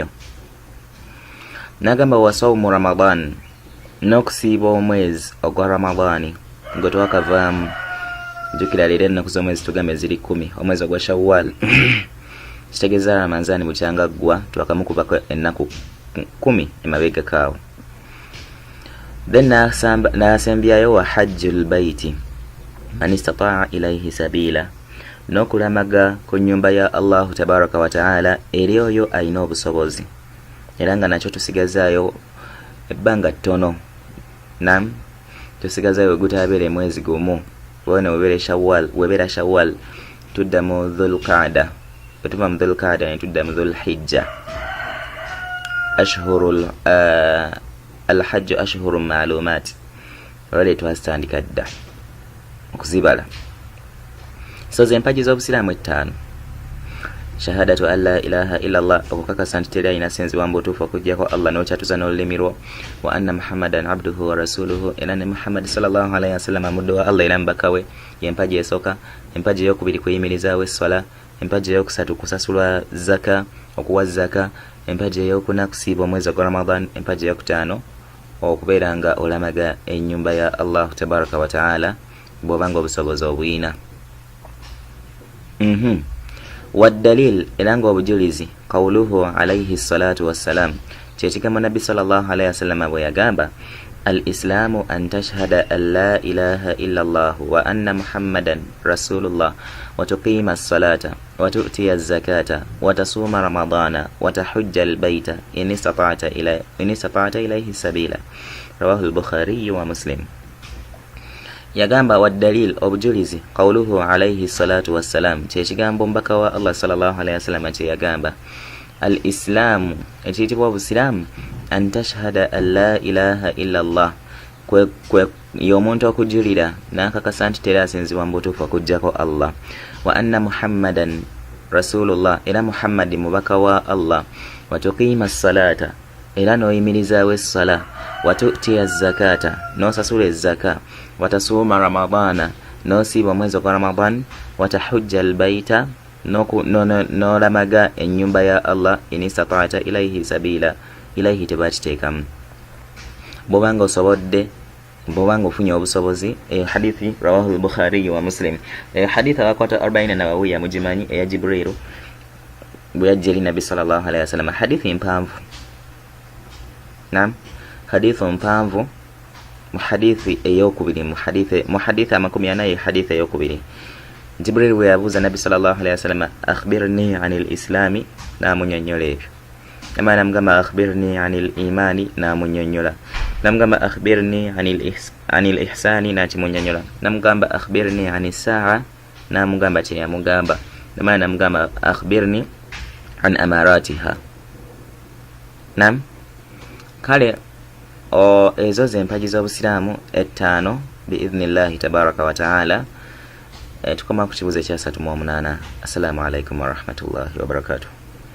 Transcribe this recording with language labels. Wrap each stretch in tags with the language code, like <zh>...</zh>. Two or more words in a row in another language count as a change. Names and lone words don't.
<lg>N'agamba</lg> <ar>وصوم رمضان,</ar> <lg>n'okusiiba omwezi ogwa Ramadani gwe twakavaamu. Jjukira leero ennaku z'omwezi tugambe ziri 10, omwezi ogwa Shawwal kitegeeza Ramadani bukyanga ggwa twakamukubako ennaku 10 emabega kaawo.</lg> <ar>Then n'asembyayo وحج البيت من استطاع إليه سبيلا,</ar> <lg>n'okulamaga ku nnyumba ya</lg> <ar>الله تبارك وتعالى</ar> <lg>eri oyo alina obusobozi. Era nga nakyo tusigazaayo ebbanga ttono. Nam tusigazaayo gutabeere mwezi gumu, wona webera Shawwal tudda mu Dhul-Qa'da, tuva mu Dhul-Qa'da ne tudda mu Dhul-Hijja.</lg> <ar>أشهر الحج أشهر معلومات,</ar> <lg>wale twasitandika dda okuzibala. So zempaji z'obusiraamu 5:</lg> <ar>شهادة أن لا إله إلا الله,</ar> <lg>okukakasa nti teri alina sinzibwa mu butuufu okujjako Allah n'okyatuza n'olulimi lwo,</lg> <ar>وأن محمدا عبده ورسوله,</ar> <lg>era ne Muhammad</lg> <ar>صلى الله عليه وسلم</ar> <lg>muddu wa Allah era mubaka we. Yempaji esooka. Empaji eyokubiri kuyimirizaawo essola. Empaji eyokusatu kusasulwa zaka, okuwa zaka. Empaji eyokuna kusiiba omwezi ogwa Ramadan. Empaji eyokutaano okubeera nga olamaga ennyumba ya</lg> <ar>الله تبارك وتعالى</ar> <lg>bw'obanga obusobozi obuyina. Waddalil, era nga obujulizi,</lg> <ar>قوله عليه الصلاة والسلام,</ar> <lg>kyekigambo nabbi</lg> <ar>صلى الله عليه وسلم</ar> <lg>bwe yagamba</lg> <ar>الإسلام أن تشهد أن لا إله إلا الله وأن محمدا رسول الله وتقيم الصلاة وتؤتي الزكاة وتصوم رمضان وتحج البيت إن استطعت إليه سبيلا. رواه البخاري ومسلم.</ar> <lg>Yagamba waddalil, obujulizi,</lg> <ar>قوله عليه الصلاة والسلام,</ar> <lg>kyekigambo mbaka wa Allah</lg> <ar>صلى الله عليه وسلم</ar> <lg>kye yagamba al-islamu, ekiyitibwa obusiraamu,</lg> <ar>أن تشهد أن لا إله إلا الله,</ar> <lg>kwe y'omuntu okujulira n'akakasa nti teri asinzibwa mu butuufu okujjako Allah,</lg> <ar>وأن محمدا رسول الله,</ar> <lg>era Muhammadi mubaka wa Allah,</lg> <ar>وتقيم الصلاة,</ar> <lg>era n'oyimirizaawo essala,</lg> <ar>وتؤتي الزكاة,</ar> <lg>n'osasula ezzaka,</lg> <ar>وتصوم رمضان,</ar> <lg>nosiba mwezi gwa Ramadan,</lg> <ar>وتحج البيت,</ar> <lg>nolamaga ennyumba ya Allah,</lg> <ar>إن استطعت إليه سبيلا,</ar> <lg>ilayhi tebakitekam bobanga osobodde, bobanga ofunye obusobozi.</lg> <ar>حديث رواه البخاري ومسلم.</ar> <lg>Hadith akwata 40 Nawawi ya mujimanyi ya Jibril bwe yajjeli Nabi</lg> <ar>صلى الله عليه وسلم.</ar> <lg>Hadithi mpanvu, naam, hadithi mpanvu, muhadithi eyokubiri, muhadithi amakumi anayi, hadithi eyokubiri. Jibril bwe yabuuza Nabi</lg> <ar>صلى الله عليه وسلم, أخبرني عن الإسلام,</ar> <lg>namunyonnyola ebyo. Ama namugamba</lg> <ar>أخبرني عن الإيمان,</ar> <lg>namunyonnyola. Namugamba</lg> <ar>أخبرني عن الإحسان,</ar> <lg>nakimunyonnyola. Namugamba</lg> <ar>أخبرني عن الساعة,</ar> <lg>namugamba kye yamugamba. Ama namugamba</lg> <ar>أخبرني عن أماراتها.</ar> <lg>Nam kale ezo z'empagi z'obusiraamu ettaano</lg> <ar>بإذن الله تبارك وتعالى.</ar> <lg>Tukoma ku kibuuzo ekya 38.</lg> <ar>السلام عليكم ورحمة الله وبركاته.</ar>